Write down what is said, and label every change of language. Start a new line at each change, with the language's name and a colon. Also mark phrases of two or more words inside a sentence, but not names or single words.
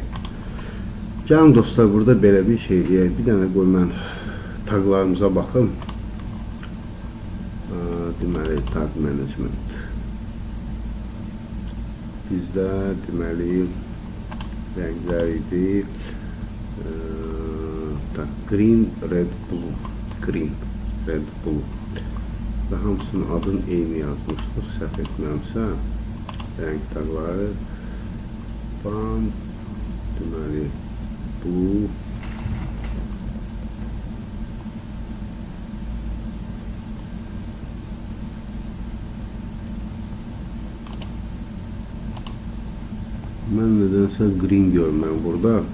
Azerbaijani: Gəlin dostlar, burada belə bir şey deyək. Bir dənə qoy mən taqlarımıza baxım. Deməli,
English: tag management.
Azerbaijani: Bizdə deməli rənglər idi.
English: Green, red, blue. Green, red, blue.
Azerbaijani: Və hamısının adını eyni yazmışdıq, səhv etməmsə. Rəng taqları. Bam, deməli, blue. Mən nədənsə green görməm burada.